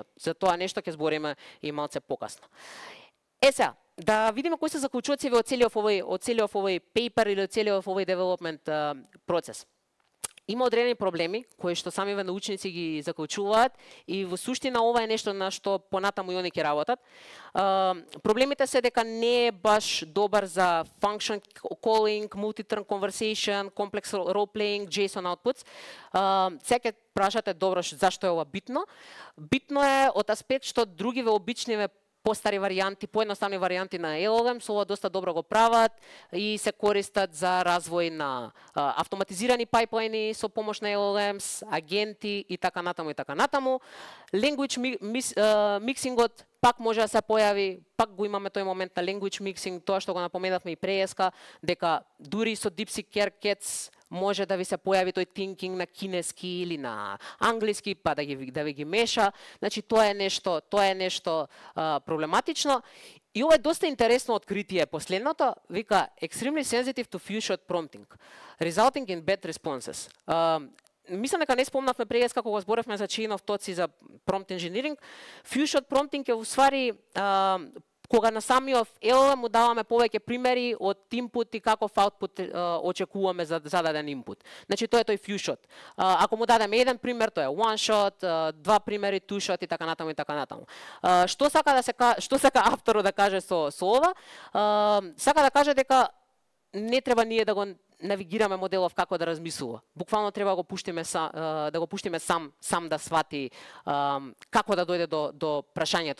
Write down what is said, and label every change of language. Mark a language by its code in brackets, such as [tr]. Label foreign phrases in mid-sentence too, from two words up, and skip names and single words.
[mk] За тоа нешто ќе збориме и малце покасно. Сега, да видиме кои се заклучоци од целиот овој пейпер или од целиот овој девелопмент процес. има одредени проблеми кои што самиве научници ги заклучуваат и во суштина ова е нешто на што понатаму и они ќе работат. Проблемите се дека не е баш добар за [en] function calling, multi-turn conversation, complex role playing, JSON outputs. [mk] Сега ќе прашате добро зашто е ова битно. Битно е од аспект што другиве обичниве постари варијанти, поедноставни варијанти на LLM, со ова доста добро го прават и се користат за развој на автоматизирани пайплайни со помош на LLMs, агенти и така натаму и така натаму. [en] Language mixingот [mk] пак може да се појави, пак го имаме тој момент на [en] language mixing, [mk] тоа што го напоменавме и преска, дека дури со DeepSeek Kerkets може да ви се појави тој thinking на кинески или на англиски, па да ви ги меша. Значи тоа е нешто проблематично. И ова е доста интересно откритие. Последното вика [en] extremely sensitive to few shot prompting, resulting in bad responses. [mk] Мислам дека не спомнавме преска кога зборевме за [en] chain of thoughts [mk] и за [en] prompt engineering. Few shot prompting [mk] е уствари кога на самиот LLM му даваме повеќе примери од input и каков output очекуваме за зададен input. Значи тоа е тој [en] few shot. [mk] Ако му дадеме еден пример, тоа е [en] one shot, [mk] два примери [en] two shot [mk] и така натаму и така натаму. Што сака авторот да каже со ова? Сака да каже дека не треба ние да го навигираме моделов како да размислува. Буквално треба да го пуштиме сам да свати како да дојде до прашањето.